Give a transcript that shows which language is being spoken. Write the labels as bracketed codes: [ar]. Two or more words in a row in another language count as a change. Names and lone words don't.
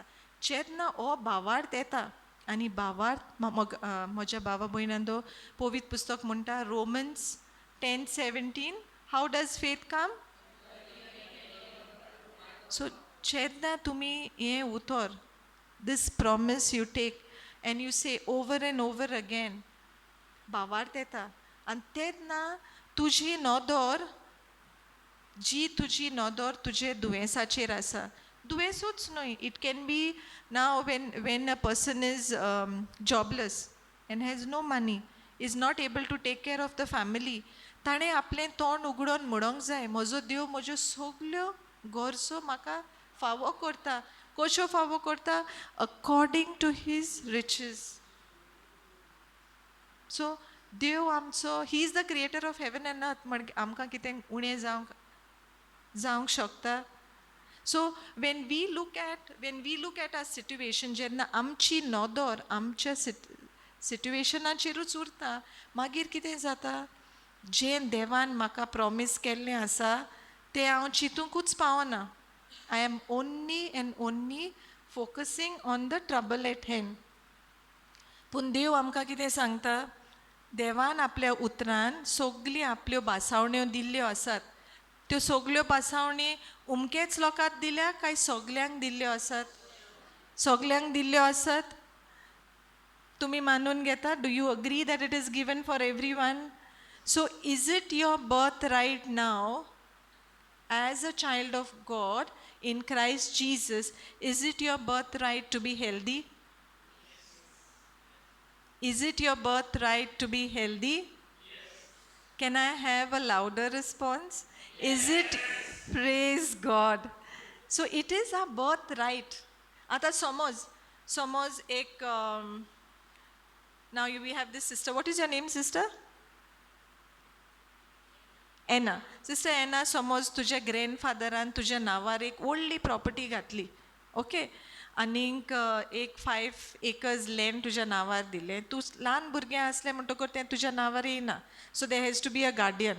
[kok] जेन्ना हो भावार्थ येता, आनी भावार्थ म्हज्या भावा भयणांदो पवित्र पुस्तक म्हणटा रोमन्स 10:17, [en] how does faith come? [kok] सो जेन्ना तुमी हें उतर, [en] this promise you take and you say over and over again, [kok] भावार्थ येता आनी तेन्ना तुजी नदर तुजे दुयेंसाचेर आसा. दुयेंसूच न्हय, [en] it can be now when a person is jobless and has no money, is not able to take care of the family, [kok] ताणें आपलें तोंड उगडोन म्हणोंक जाय, म्हजो देव म्हज्यो सगल्यो गरजो म्हाका फावो करता. कश्यो फावो करता? [en] according to his riches. सो [kok] देव आमचो, [en] he is the creator of heaven and earth. [kok] म्हण आमकां कितें उणें जावंक शकता? [en] सो when we look at our situation, [kok] जेन्ना आमची नदर आमच्या सिट्युएशनाचेरूच उरता, मागीर कितें जाता? जें देवान म्हाका प्रॉमीस केल्लें आसा तें हांव चिंतूंकूच पावना. [en] I am only and only focusing on the trouble at hand. [kok] पूण देव आमकां कितें सांगता? देवान आपल्या उतरान सगलीं आपल्यो बासावण्यो दिल्ल्यो आसात. त्यो सगल्यो बासावणी उमकेच लोकांक दिल्या काय सगल्यांक दिल्ल्यो आसात? सगल्यांक दिल्ल्यो आसात. तुमी मानून घेता? [en] do you agree that it is given for every one? so is it your birth right now as a child of God in Christ Jesus? Is it your birthright to be healthy? Is it your birthright to be healthy? Yes. Can I have a louder response? Yes. Is it? Praise God. So it is our birthright. [kok] Ata समज एक [en] now we have this sister. What is your name, sister? एना. [kok] सिस्टर एना, समज तुज्या ग्रँडफादरान तुज्या नांवार एक व्हडली प्रॉपर्टी घातली, ओके, आनीक एक 5 [en] acres land [kok] तुज्या नांवार दिलें. तूं ल्हान भुरगें आसलें म्हणटकूच तें तुज्या नांवार येयना. [en] so there has to be a guardian.